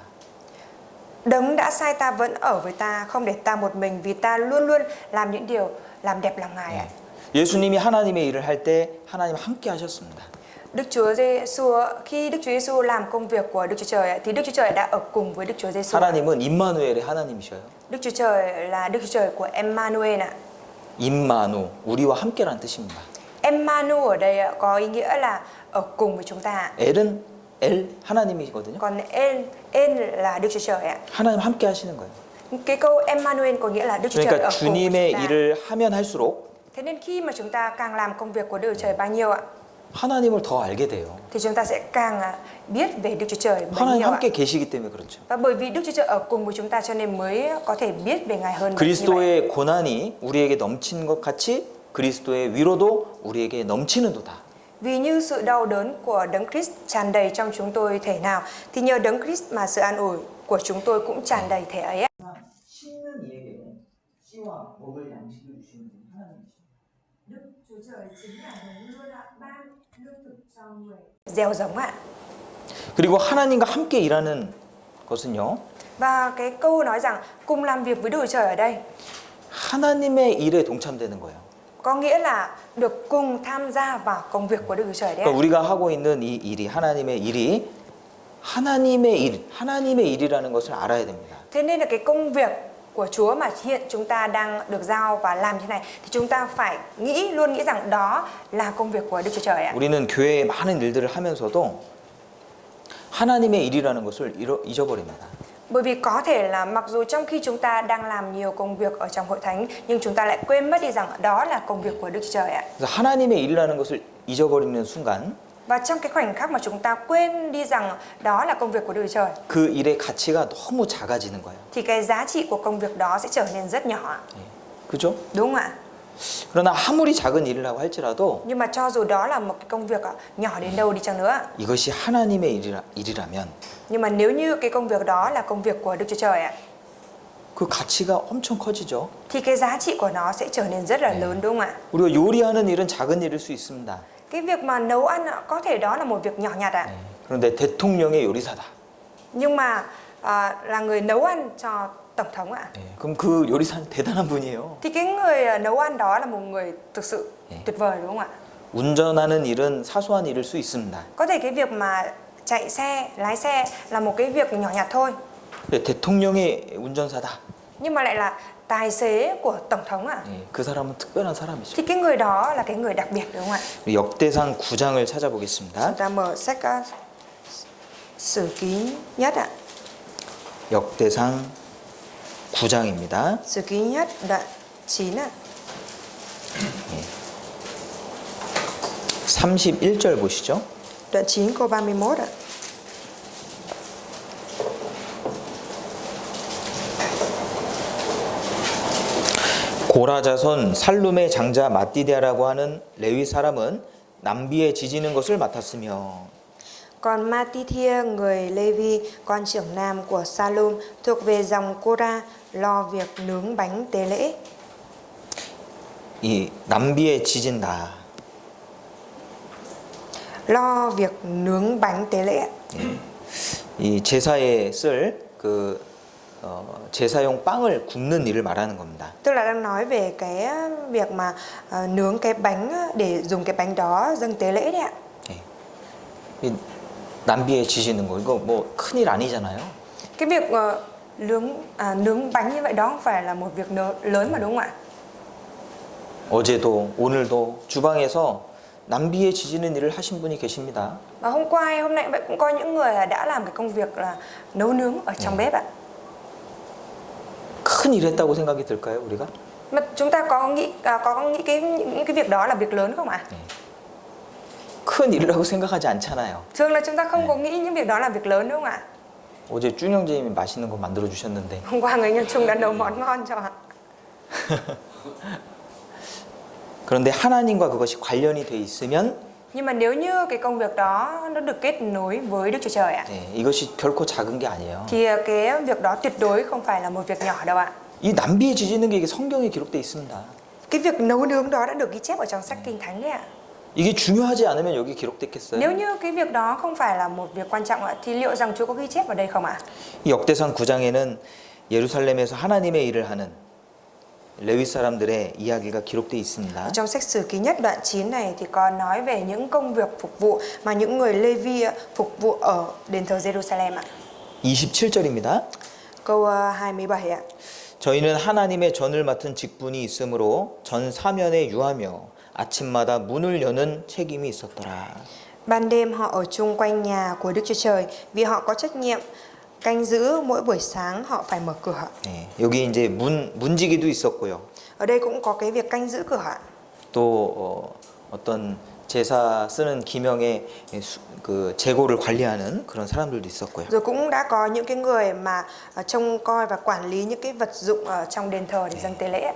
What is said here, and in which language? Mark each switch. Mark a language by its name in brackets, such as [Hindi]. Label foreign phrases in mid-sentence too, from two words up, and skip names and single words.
[Vietnamese] Đấng đã sai ta vẫn ở với ta, không để ta một mình, vì ta luôn luôn làm những điều làm đẹp lòng Ngài ạ. [Korean] 예수님이 하나님의 일을 할 때 하나님 함께 하셨습니다. [Vietnamese] Đức Chúa Giêsu, khi Đức Chúa Giêsu làm công việc của Đức Chúa Trời thì Đức Chúa Trời đã ở cùng với Đức Chúa Giêsu. [Korean] 하나님은 임마누엘의 하나님이셔요. [Vietnamese] Đức Chúa Trời là Đức Chúa Trời của Emmanuel ạ. [Korean] 임마누, 우리와 함께라는 뜻입니다. [Vietnamese] Emmanuel ở đây ạ, có ý nghĩa là ở cùng với chúng ta. [Korean] 엘은 엘 하나님이거든요. [Vietnamese] Còn En là Đức Chúa Trời ạ. [Korean] 하나님 함께 하시는 거예요. [Vietnamese] Cái câu Emmanuel có nghĩa là Đức Chúa Trời [Korean] 그러니까 [Vietnamese] ở cùng với [Korean] 주님의 [Vietnamese] chúng ta. [Korean] 일을 하면 할수록 [Vietnamese] Thế nên khi mà chúng ta càng làm công việc của Đức Chúa Trời bao nhiêu ạ, [Korean] 하나님을 더 알게 돼요. [Vietnamese] thì chúng ta sẽ càng biết về Đức Chúa Trời bấy [Korean] 하나님 [Vietnamese] nhiêu ạ. [Korean] 함께 계시기 때문에 그렇죠. [Vietnamese] Và bởi vì Đức Chúa Trời ở cùng với chúng ta cho nên mới có thể biết về Ngài hơn như vậy. [Korean] 그리스도의 고난이 우리에게 넘치는 것 같이 그리스도의 위로도 우리에게 넘치는도다. [Vietnamese] Vì như sự đau đớn của Đấng Christ tràn đầy trong chúng tôi thể nào, thì nhờ Đấng Christ mà sự an ủi của chúng tôi cũng tràn đầy thể ấy. [Korean] 심는 이에게 씨와 먹을 양식을 주시는 분이 하나님이십니다. [Vietnamese] Đức Chúa Trời chính là đấng luôn đã ban lương thực cho người. Gieo giống ạ. [Korean] 그리고 하나님과 함께 일하는 것은요. [Vietnamese] Và cái câu nói rằng cùng làm việc với Đức Chúa Trời ở đây [Korean] 하나님의 일에 동참되는 거예요. [Vietnamese] có nghĩa là được cùng tham gia vào công việc của Đức Chúa Trời đấy. [Korean] 그러니까 우리가 하고 있는 이 일이 하나님의 일이 하나님의 일, 하나님의 일이라는 것을 알아야 됩니다. [Vietnamese] Thế nên là cái công việc của Chúa mà hiện chúng ta đang được giao và làm thế này thì chúng ta phải luôn nghĩ rằng đó là công việc của Đức Chúa Trời ạ. [Korean] 우리는 교회에 많은 일들을 하면서도 하나님의 일이라는 것을 잊어버립니다. [Vietnamese] Bởi vì có thể là mặc dù trong khi chúng ta đang làm nhiều công việc ở trong hội thánh nhưng chúng ta lại quên mất đi rằng đó là công việc của Đức Chúa Trời ạ. [Korean] 그래서 하나님의 일이라는 것을 잊어버리는 순간 [Vietnamese] Và trong cái khoảnh khắc mà chúng ta quên đi rằng đó là công việc của Đức Chúa Trời [Korean] 그 일의 가치가 너무 작아지는 거예요. [Vietnamese] thì cái giá trị của công việc đó sẽ trở nên rất nhỏ. [Korean] 그죠? [Vietnamese] Đúng không ạ? [Korean] 그러나 아무리 작은 일이라고 할지라도 [Vietnamese] Nhưng mà cho dù đó là một cái công việc nhỏ đến đâu đi chăng nữa, [Korean] 이것이 하나님의 일이라면 [Vietnamese] nhưng mà nếu như cái công việc đó là công việc của Đức Chúa Trời ạ, [Korean] 그 가치가 엄청 커지죠. [Vietnamese] thì cái giá trị của nó sẽ trở nên rất là lớn, đúng không ạ? [Korean] 우리가 요리하는 일은 작은 일일 수 있습니다. [Vietnamese] Cái việc mà nấu ăn có thể đó là một việc nhỏ nhặt ạ. [Korean] 그런데 대통령의 요리사다. [Vietnamese] Nhưng mà là người nấu ăn cho tổng thống ạ. [Korean] 그럼 그 요리사는 대단한 분이에요. [Vietnamese] Thì cái người nấu ăn đó là một người thực sự tuyệt vời, đúng không ạ? [Korean] 운전하는 일은 사소한 일일 수 있습니다. [Vietnamese] Có thể cái việc mà chạy xe, lái xe là một cái việc nhỏ nhặt thôi, [Korean] 근데 대통령의 운전사다. [Vietnamese] nhưng mà lại là tài xế của tổng thống ạ. [Korean] 그 사람은 특별한 사람이죠. [Vietnamese] Thì cái người đó là cái người đặc biệt, đúng không ạ? [Korean] 우리 역대상 9장을 찾아보겠습니다. [Vietnamese] Chúng ta mở sách Sử Ký Nhất ạ. [Korean] 역대상 9장입니다. [Vietnamese] Sử Ký Nhất đoạn 9 ạ. [Korean] 31절 보시죠. [Vietnamese] Đoạn 9 câu 31 ạ. [Korean] 고라 자손 살룸의 장자 마띠디아라고 하는 레위 사람은 남비에 지지는 것을 맡았으며 [Vietnamese] Còn Matithia người Levi, con trưởng nam của Salom, thuộc về dòng Cora, lo việc nướng bánh tế lễ. [Korean] 이 남비에 지진다. [Vietnamese] Lo việc nướng bánh tế lễ. [Korean] 이 제사에 쓸 그 제사용 빵을 굽는 일을 말하는 겁니다. [Vietnamese] Tức là đang nói về cái việc mà nướng cái bánh để dùng cái bánh đó dâng tế lễ đấy ạ. [Korean] 이 남비에 지지는 거 이거 뭐 큰일 아니잖아요. [Vietnamese] Cái việc nướng bánh như vậy đó không phải là một việc lớn mà, đúng không ạ? [Korean] 어제도 오늘도 주방에서 남비에 지지는 일을 하신 분이 계십니다. [Vietnamese] Và hôm qua hay hôm nay vậy cũng có những người đã làm cái công việc là nấu nướng ở trong bếp ạ. [Korean] 큰 일 했다고 생각이 들까요, 우리가? [Vietnamese] Mà chúng ta có nghĩ những cái việc đó là việc lớn không ạ? [Korean] 큰 일이라고 생각하지 않잖아요. [Vietnamese] Thường là chúng ta không có nghĩ những việc đó là việc lớn đúng không ạ? [Korean] 어제 준 형제님이 맛있는 거 만들어 주셨는데 [Vietnamese] Hôm qua người Nhân Trung đã nấu món ngon cho ạ. [Korean] 그런데 하나님과 그것이 관련이 돼 있으면 [Vietnamese] Nhưng mà nếu như cái công việc đó nó được kết nối với Đức Chúa Trời ạ, [Korean] 이것이 결코 작은 게 아니에요. [Vietnamese] thì cái việc đó tuyệt đối không phải là một việc nhỏ đâu ạ. [Korean] 이 남비에 지지는 게 이게 성경에 기록돼 있습니다. [Vietnamese] Cái việc nấu nướng đó đã được ghi chép ở trong sách Kinh Thánh đấy ạ. [Korean] 이게 중요하지 않으면 여기 기록됐겠어요? [Vietnamese] Nếu như cái việc đó không phải là một việc quan trọng ạ, thì liệu rằng Chúa có ghi chép ở đây không ạ? [Korean] 이 역대상 9장에는 예루살렘에서 하나님의 일을 하는 레위 사람들의 이야기가 기록돼 있습니다. [Vietnamese] Trong sách Sử Ký Nhất đoạn 9 này thì có nói về những công việc phục vụ mà những người Lê-vi phục vụ ở đền thờ Jerusalem ạ. [Korean] 27절입니다. [Vietnamese] Câu 27 ạ. [Korean] 저희는 하나님의 전을 맡은 직분이 있으므로 전 사면에 유하며 아침마다 문을 여는 책임이 있었더라. [Vietnamese] Ban đêm họ ở chung quanh nhà của Đức Chúa Trời vì họ có trách nhiệm canh giữ, mỗi buổi sáng họ phải mở cửa. [Korean] 네, 여기 이제 문지기도 있었고요. [Vietnamese] Ở đây cũng có cái việc canh giữ cửa ạ. [Korean] 또 어떤 제사 쓰는 기명의 그 재고를 관리하는 그런 사람들도 있었고요. [Vietnamese] Rồi cũng đã có những cái người mà trông coi và quản lý những cái vật dụng ở trong đền thờ để dâng tế lễ.